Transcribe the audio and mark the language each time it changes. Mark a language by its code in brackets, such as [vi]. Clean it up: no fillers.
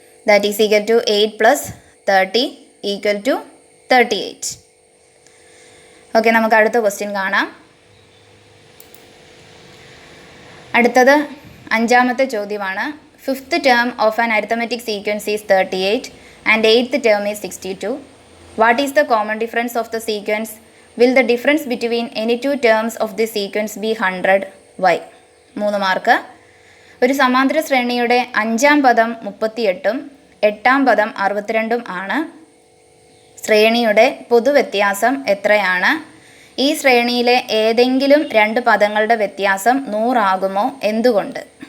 [en] That is equal to 8 + 30 = 38. [ml] Okay, നമുക്ക് അടുത്ത question കാണാം. അടുത്തത് 5ാമത്തെ ചോദ്യമാണ്. [en] 5th term of an arithmetic sequence is 38 and 8th term is 62. What is the common difference of the sequence? Will the difference between any two terms of the sequence be 100? Why? 3 mark. [ml] ഒരു സമാന്തര ശ്രേണിയുടെ 5ാം പദം 38ഉം 8ാം പദം 62ഉം ആണ്. ശ്രേണിയുടെ പൊതുവ്യത്യാസം എത്രയാണ്? ഈ ശ്രേണിയിലെ ഏതെങ്കിലും 2 പദങ്ങളുടെ വ്യത്യാസം 100 ആകുമോ? എന്തുകൊണ്ട്?